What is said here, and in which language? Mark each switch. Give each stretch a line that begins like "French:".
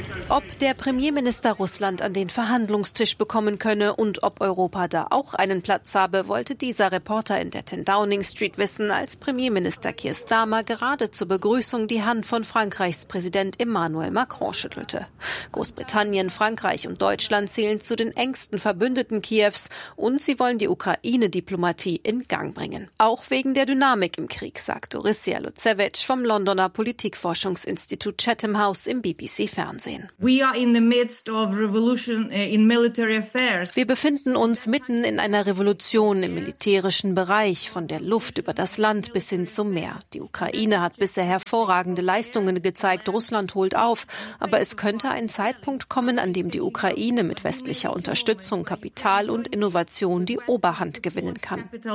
German: Ob der Premierminister Russland an den Verhandlungstisch bekommen könne und ob Europa da auch einen Platz habe, wollte dieser Reporter in der 10 Downing Street wissen, als Premierminister Keir Starmer gerade zur Begrüßung die Hand von Frankreichs Präsident Emmanuel Macron schüttelte. Großbritannien, Frankreich und Deutschland zählen zu den engsten Verbündeten Kiews und sie wollen die Ukraine-Diplomatie in Gang bringen. Auch wegen der Dynamik im Krieg, sagt Orisia Lutsevic vom Londoner Politikforschungsinstitut Chatham House im BBC-Fernsehen.
English: We are in the midst of revolution in military affairs.
German: Wir befinden uns mitten in einer Revolution im militärischen Bereich, von der Luft über das Land bis hin zum Meer. Die Ukraine hat bisher hervorragende Leistungen gezeigt, Russland holt auf. Aber es könnte ein Zeitpunkt kommen, an dem die Ukraine mit westlicher Unterstützung, Kapital und Innovation die Oberhand gewinnen kann.